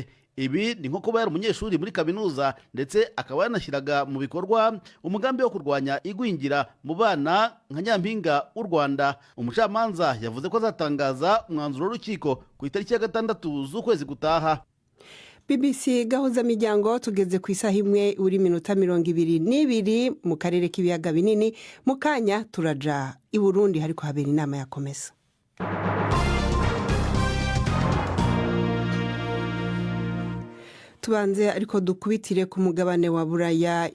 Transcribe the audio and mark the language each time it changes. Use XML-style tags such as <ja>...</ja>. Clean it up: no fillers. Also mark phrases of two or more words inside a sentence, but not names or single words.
<rw>Ibi ni nko kuba yari umunyeshuri muri kaminuza ndetse akaba yanashyiraga mu bikorwa umugambi wo kurwanya igwingira mu bana nka Nyampinga w'u Rwanda. Umucamanza yavuze ko azatangaza umwanzuro w'urukiko ku itariki ya 6 z'ukwezi gutaha. BBC gahuza miryango tugeze ku isaha 1:22 mu karere k'ibiyaga binini. Mu kanya turaja i Burundi hariko habera inama ya Komesa. Tubanze ariko dukubitire ku mugabane wa Buraya.</rw>